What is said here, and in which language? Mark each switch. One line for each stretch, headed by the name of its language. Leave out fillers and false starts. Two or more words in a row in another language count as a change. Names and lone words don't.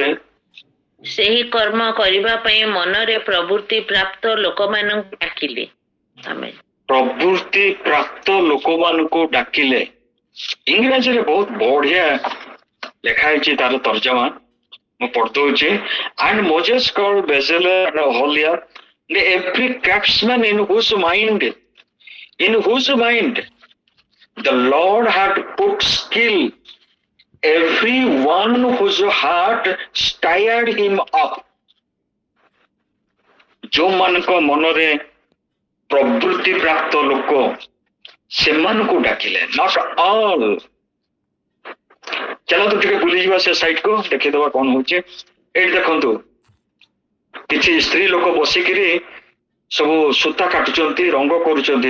Odia: ସେହି କର୍ମ କରିବା ପାଇଁ ମନରେ ପ୍ରବୃତ୍ତି ପ୍ରାପ୍ତ ଲୋକମାନଙ୍କୁ ଡାକିଲେ। ଆମେ ପ୍ରବୃତ୍ତି ପ୍ରାପ୍ତ ଲୋକମାନଙ୍କୁ ଡାକିଲେ। ଇଂରାଜୀରେ ବହୁତ ବଢିଆ ଲେଖା ହେଇଛି ତାର ତର୍ଜମା, ମୁଁ ପଢିଦଉଛି।
English: And Moses called Bezalel and Oholiab, every craftsman in whose mind the Lord had put skill, every one whose heart stirred him up.
Odia: ଯୋଉମାନଙ୍କ ମନରେ ପ୍ରବୃତ୍ତି ପ୍ରାପ୍ତ ଲୋକ ସେମାନଙ୍କୁ ଡାକିଲେ,
English: not all.
Odia: ଚାଲନ୍ତୁ ଟିକେ ବୁଲିଯିବା ସେ ସାଇଟକୁ, ଦେଖିଦବା କଣ ହଉଛି। ଏଇଠି ଦେଖନ୍ତୁ, କିଛି ସ୍ତ୍ରୀ ଲୋକ ବସିକିରି ସବୁ ସୂତା କାଟୁଛନ୍ତି, ରଙ୍ଗ କରୁଛନ୍ତି।